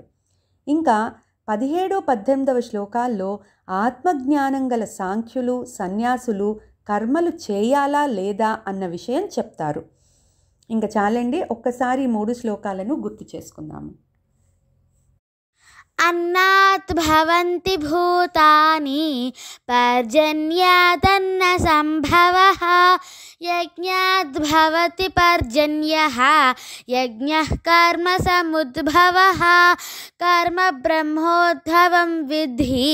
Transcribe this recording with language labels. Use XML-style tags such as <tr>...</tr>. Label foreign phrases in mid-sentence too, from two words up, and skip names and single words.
<te>ఇంకా 17-18వ శ్లోకాల్లో ఆత్మజ్ఞానం గల సాంఖ్యులు సన్యాసులు కర్మలు చేయాలా లేదా అన్న విషయం చెప్తారు. ఇంకా చాలండి, ఒక్కసారి 3 శ్లోకాలను గుర్తు చేసుకుందాము.</te> <sa>अन्नात् भवन्ति भूतानि पर्जन्यादन्न सम्भवः यज्ञात् भवति पर्जन्यः यज्ञः कर्म समुद्भवः कर्म ब्रह्मोद्भवं विद्धि</sa>